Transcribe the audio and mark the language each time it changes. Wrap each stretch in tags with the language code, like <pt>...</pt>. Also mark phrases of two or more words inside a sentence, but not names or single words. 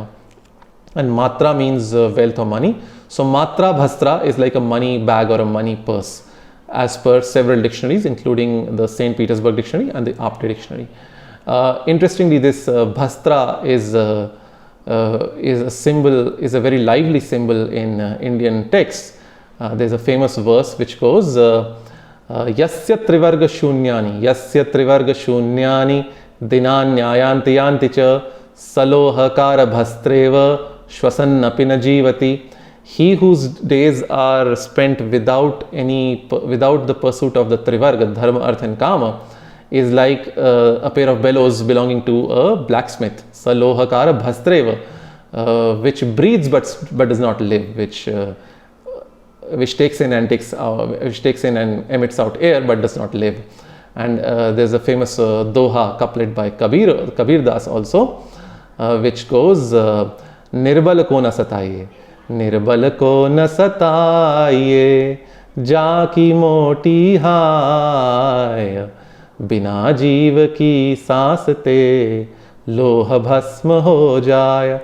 <en>And matra means wealth or money. So</en> <sa>मात्रा भस्त्रा</sa> <en>is like a money bag or a money purse, as per several dictionaries, including the St. Petersburg dictionary and the Apte dictionary. Interestingly, this bhastra is a symbol, is a very lively symbol in Indian texts. There's a famous verse which goes,</en> <sa>यस्य त्रिवर्ग शून्यानि दिनान्यायन्ति यान्ति च सलोहकार भस्त्रेव श्वसन्नपि न जीवति.</sa> <en>He whose days are spent without the pursuit of the trivarga, dharma, artha and kama, is like a pair of bellows belonging to a blacksmith.</en> <sa>सलोहकार भस्त्रेव,</sa> <en>which breathes but does not live, which takes in and emits out air but does not live. And there's a famous doha couplet by Kabir Das also, which goes</en> <hi>निर्बल को न सताइये, निर्बल को न सताइये, जाकी मोटी हाय, बिना जीव की सांस से लोहा भस्म हो जाय.</hi>